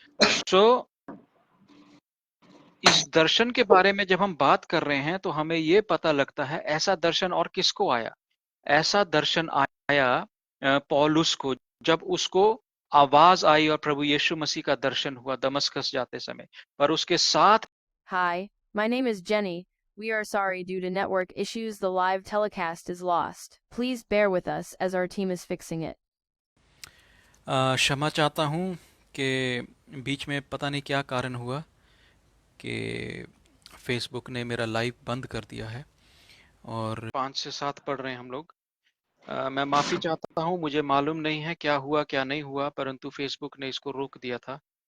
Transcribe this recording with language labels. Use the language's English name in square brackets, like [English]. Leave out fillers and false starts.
[Hindi] सो इस दर्शन के बारे में जब हम बात कर रहे हैं तो हमें ये पता लगता है ऐसा दर्शन और किसको आया। ऐसा दर्शन आया पौलुस को, जब उसको आवाज आई और प्रभु यीशु मसीह का दर्शन हुआ दमस्कस जाते समय। पर उसके साथ [English] Hi, my name is Jenny. We are sorry due to network issues the live telecast is lost. Please bear with us as our team is fixing it. [Hindi] क्षमा चाहता हूँ कि बीच में पता नहीं क्या कारण हुआ कि फेसबुक ने मेरा लाइव बंद कर दिया है। और 5 से 7 पढ़ रहे हैं हम लोग। मैं माफी चाहता हूँ, मुझे मालूम नहीं है क्या हुआ क्या नहीं हुआ, परंतु फेसबुक ने इसको रोक दिया था।